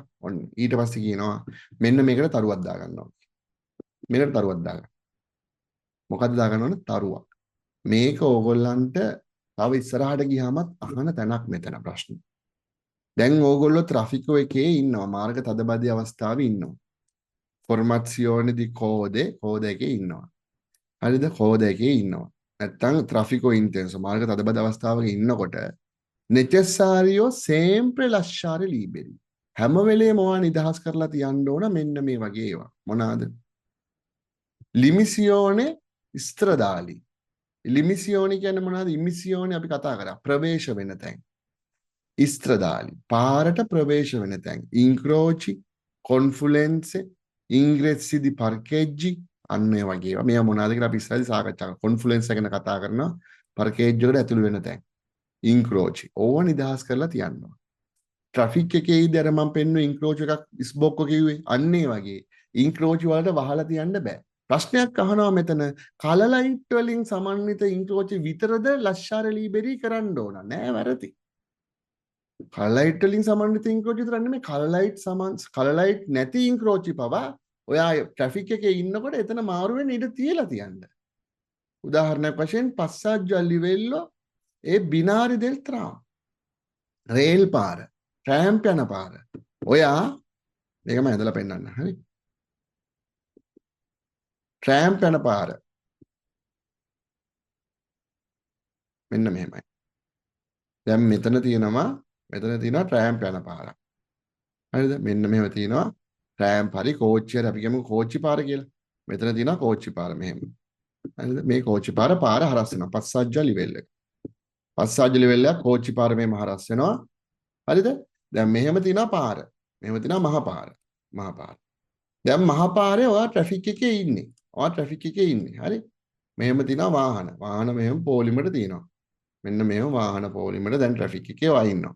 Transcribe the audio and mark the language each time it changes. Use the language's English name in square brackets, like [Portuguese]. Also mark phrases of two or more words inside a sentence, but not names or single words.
[Sinhala] ඔන්න ඊට පස්සේ කියනවා මෙන්න මේකට තරුවක් දාගන්නවා. මේකට තරුවක් දාගන්න. මොකද්ද දාගන්න ඕන? තරුවක්. මේක ඕගොල්ලන්ට තව ඉස්සරහට ගියාමත් අහන තැනක් මෙතන ප්‍රශ්න. දැන් ඕගොල්ලෝ ට්‍රැෆික් එකේ ඉන්නවා. මාර්ග තදබදි අවස්ථාවේ ඉන්නවා. [Italian] formazione di code [Sinhala] එකේ ඉන්නවා. හරිද? කෝඩ් එකේ ඉන්නවා. නැත්තම් [Italian] tráfico intenso [Sinhala] මාර්ග තදබද අවස්ථාවක ඉන්නකොට [Italian] necessario sempre lasciare liberi. [Sinhala] හැම වෙලේම ඔයා නිදහස් කරලා තියන්න ඕන මෙන්න මේ වගේ ඒවා. මොනවාද? [Italian] limisione stradali. [Sinhala] limisione කියන්නේ මොනවාද? immissione අපි කතා කරා. ප්‍රවේශ වෙන තැන්. stradali. පාරට ප්‍රවේශ වෙන තැන්. [Italian] incroci, confluenze, ingressi di parcheggi [Sinhala] අන්න ඒ වගේ ඒවා. මේවා මොනවාද කියලා අපි ඉස්සරහදී සාකච්ඡා කරමු. confluence ගැන කතා කරනවා. parkeggi වලට ඇතුළු වෙන තැන්. incroci. ඕවා නිදහස් කරලා තියන්න. ට්‍රැෆික් එකේ ඉඳ අර මම පෙන්නුවේ incroci එකක් ස්බොක්කෝ කිව්වේ. අන්න ඒ වගේ incroci වලට වහලා තියන්න බෑ. ප්‍රශ්නයක් අහනවා මෙතන කල ලයිට් වලින් සමන්විත incroci විතරද [Italian] lasciare liberi [Sinhala] කරන්න ඕන? නෑ, වැරදි. කල ලයිට් වලින් සමන්විත incroci විතර නෙමෙයි කල ලයිට් නැති incroci පවා ඔයා ට්‍රැෆික් එකේ ඉන්නකොට එතන මාරු වෙන්න ඉඩ තියලා තියන්න. උදාහරණයක් වශයෙන් [Italian] passaggio a livello e binari del tram. [Sinhala] රේල් පාර, ට්‍රෑම්ප් යන පාර. ඔයා මේක මම හදලා පෙන්නන්න. හරි. ට්‍රෑම්ප් යන පාර. මෙන්න මෙහෙමයි. දැන් මෙතන තියෙනවා ට්‍රෑම්ප් යන පාර. හරිද? මෙන්න මෙහෙම තියෙනවා ට්‍රෑම්ප් හරි කෝච්චි හරි අපි කියමු කෝච්චි පාර කියලා. මෙතන තියෙනවා කෝච්චි පාර මෙහෙම. හරිද? මේ කෝච්චි පාර හරස් වෙනවා. [Italian] passaggio a livello. passaggio livello [Sinhala] එක කෝච්චි පාර මෙහෙම හරස් වෙනවා. හරිද? දැන් මෙහෙම තියෙනවා පාර. මෙහෙම තියෙනවා මහ පාර. මහ පාර. දැන් මහ පාරේ ඔයා ට්‍රැෆික් එකේ ඉන්නේ. හරි? මෙහෙම තියෙනවා වාහන. වාහන මෙහෙම පොලිමට තියෙනවා. මෙන්න මෙහෙම වාහන පොලිමට දැන් ට්‍රැෆික් එකේ ඔයා ඉන්නවා.